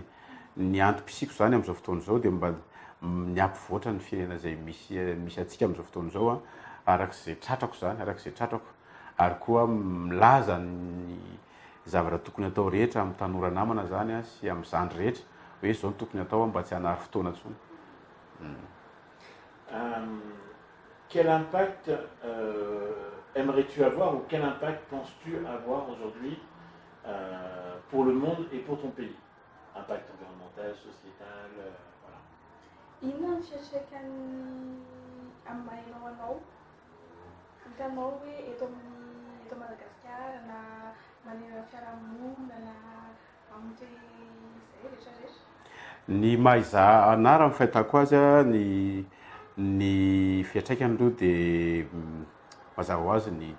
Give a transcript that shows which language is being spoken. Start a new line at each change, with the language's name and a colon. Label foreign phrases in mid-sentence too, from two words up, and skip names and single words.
Malagasy: Ny antom-pisiko zany amin'izao fotoana izao dia mba ny ampivoatra ny firenena zay misy atsika amin'izao fotoana izao arak'izay tratrako zany arak'izay tratrako ary koa milaza ny zavatra tokony atao rehetra amin'ny tanora namana zany sy amin'ny zandry rehetra hoe zao ny tokony atao mba tsy hanary fotoana intsony.
French: Quel impact aimerais-tu avoir ou quel impact penses-tu avoir aujourd'hui pour le monde et pour ton pays? Impact environnemental, sociétal, voilà.
Malagasy: Inona ny fiantraikany amin'ny mahainao anao? Hitanao hoe eto Madagasikara na maneho fiarahamonina na amin'ny izay rehetrarehetra? Ny maha-izaha anahy raha ny fahitako azy ny fiantraikany aloha dia mazava ho azy ny